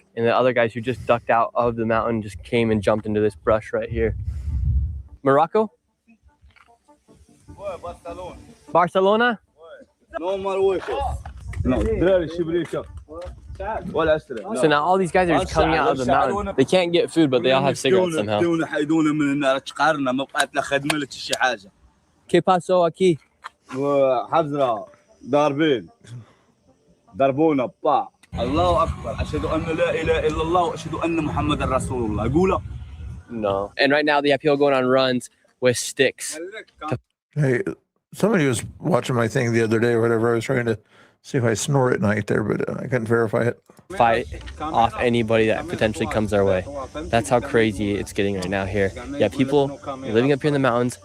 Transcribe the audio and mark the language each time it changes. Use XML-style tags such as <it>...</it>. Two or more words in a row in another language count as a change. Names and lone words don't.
<en>And the other guys who just ducked out of the mountain just came and jumped into this brush right here. Morocco? Barcelona? So now all these guys are just coming out of the mountain. They can't get food, but they all have cigarettes somehow.</en> <es>¿Qué pasó aquí?</es> <ar>ضربونا با الله اكبر اشهد ان لا اله الا الله واشهد ان محمد رسول الله قوله.</ar> <en>No. And right now they have people going on runs with sticks. Hey, somebody was watching my thing the other day or whatever. I was trying to see if I snore at night there, but I couldn't verify it. Fight off anybody that potentially comes our way. That's how crazy it's getting right now here. Yeah, people living up here in the mountains.</en>